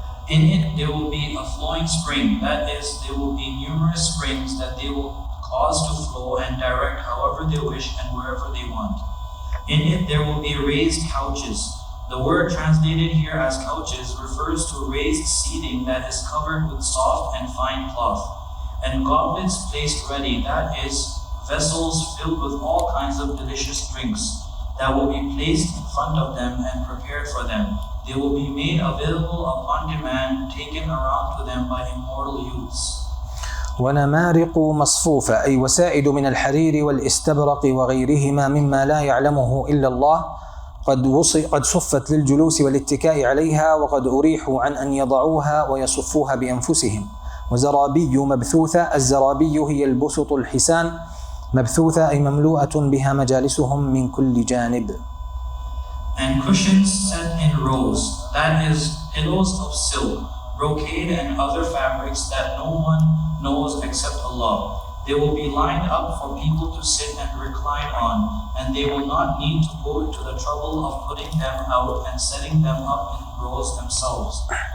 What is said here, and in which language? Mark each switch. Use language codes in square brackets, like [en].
[en] In it there will be a flowing spring, that is, there will be numerous springs that they will cause to flow and direct however they wish and wherever they want. In it there will be raised couches. The word translated here as couches refers to raised seating that is covered with soft and fine cloth, and goblets placed ready, that is, vessels filled with all kinds of delicious drinks that will be placed in front of them and prepared for them. They will be made available upon demand, taken around to them by immortal youths. [ar] ونمارق مصفوفة أي وسائد من الحرير والاستبرق وغيرهما مما لا يعلمه إلا الله قد صفت للجلوس والاتكاء عليها وقد أريحوا عن أن يضعوها ويصفوها بأنفسهم. وزرابي مبثوثة الزرابي هي البسط الحسان مبثوثة أي مملوءة بها مجالسهم من كل جانب. [en] And cushions set in rows, that is, pillows of silk, brocade and other fabrics that no one knows except Allah. They will be lined up for people to sit and recline on, and they will not need to go to the trouble of putting them out and setting them up in rows themselves.